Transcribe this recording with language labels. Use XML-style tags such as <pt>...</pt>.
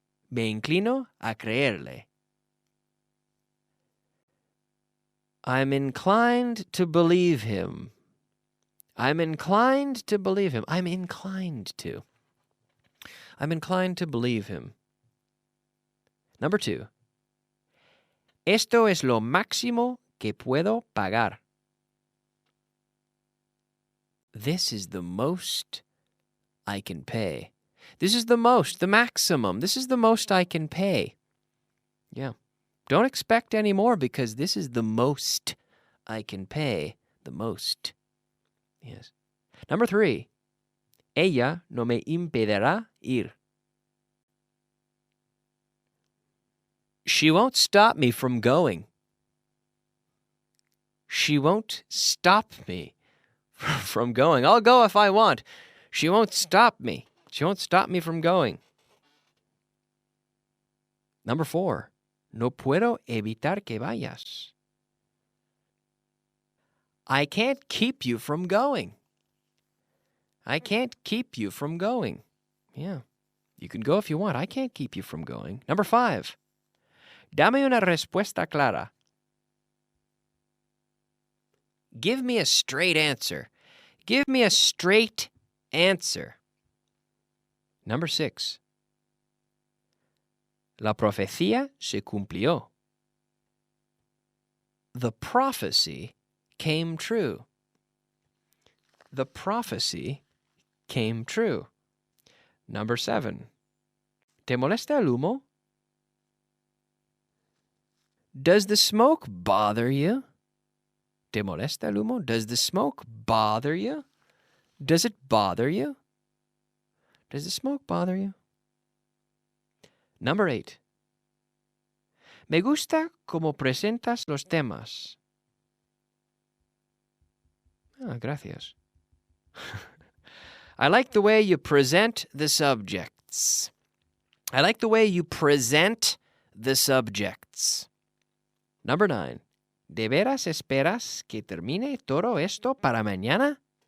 <es>Me inclino a creerle.</es> <en>I'm inclined to believe him. I'm inclined to believe him. I'm inclined to. I'm inclined to believe him. Number 2.</en> <es>Esto es lo máximo que puedo pagar.</es> <en>This is the most I can pay. This is the most, the maximum. This is the most I can pay. Yeah. Don't expect any more because this is the most I can pay. The most. Yes. Number 3.</en> <es>Ella no me impedirá ir.</es> <en>She won't stop me from going. She won't stop me from going. I'll go if I want. She won't stop me. She won't stop me from going. Number 4.</en> <es>No puedo evitar que vayas.</es> <en>I can't keep you from going. I can't keep you from going. Yeah. You can go if you want. I can't keep you from going. Number 5.</en> <es>Dame una respuesta clara.</es> <en>Give me a straight answer. Give me a straight answer. Number 6.</en> <es>La profecía se cumplió.</es> <en>The prophecy came true. The prophecy came true. Number 7.</en> <es>¿Te molesta el humo?</es> <en>Does the smoke bother you?</en> <es>¿Te molesta el humo?</es> <en>Does the smoke bother you? Does it bother you? Does the smoke bother you? Number 8.</en> <es>Me gusta cómo presentas los temas. Ah, gracias.</es> <en>I like the way you present the subjects. I like the way you present the subjects. Number 9.</en> <es>¿De veras esperas que termine todo esto para mañana?</es>